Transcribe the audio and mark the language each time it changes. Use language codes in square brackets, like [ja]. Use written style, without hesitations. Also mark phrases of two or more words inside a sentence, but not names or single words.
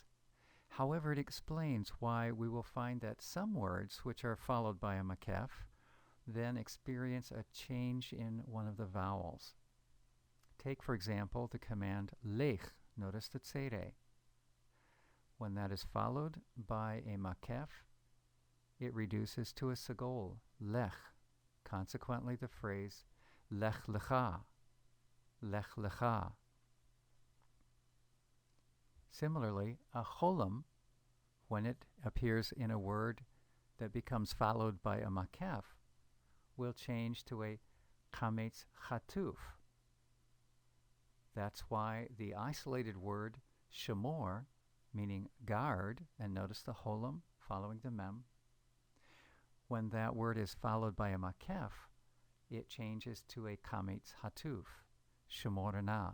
[en] However, it explains why we will find that some words which are followed by a makef then experience a change in one of the vowels. Take, for example, the command lech. Notice the tzere. When that is followed by a makef, it reduces to a segol, lech. Consequently, the phrase [he] לך לך, לך לך. [en] Similarly, a cholam, when it appears in a word that becomes followed by a makef, will change to a [he] קמץ חטוף. [en] That's why the isolated word shemor, meaning guard, and notice the cholam following the mem, when that word is followed by a makef, it changes to a [he] קמץ חטוף, שמור נא.